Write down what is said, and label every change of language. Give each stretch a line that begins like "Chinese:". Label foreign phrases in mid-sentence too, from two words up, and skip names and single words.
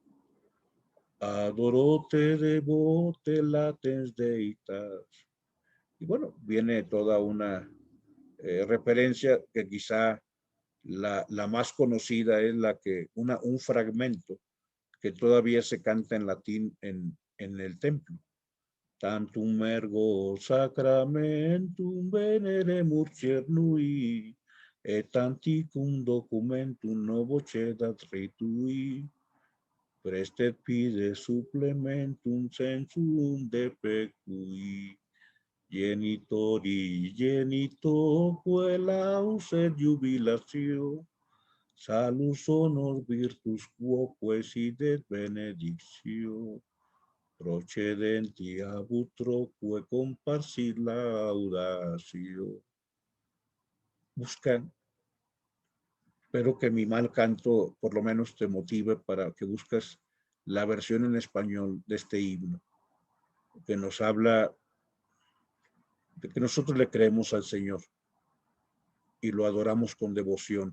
Latin: Adoro-te devote latens deitas.
Spanish: Y bueno, viene toda una referencia que quizá la más conocida es la que, un fragmento que todavía se canta en latín en el templo.
Latin: Tantum ergo sacramentum veneremur cernui, et anticum documentum novo cedat ritui, prestet pide supplementum sensum defectui, genitori genitoque lauset jubilatio, salus honor virtus quoque sidet benedictio, procedenti abutroque comparsit laudatio.
Spanish: Buscan, espero que mi mal canto por lo menos te motive para que busques la versión en español de este himno, que nos habla de que nosotros le creemos al Señor y lo adoramos con devoción.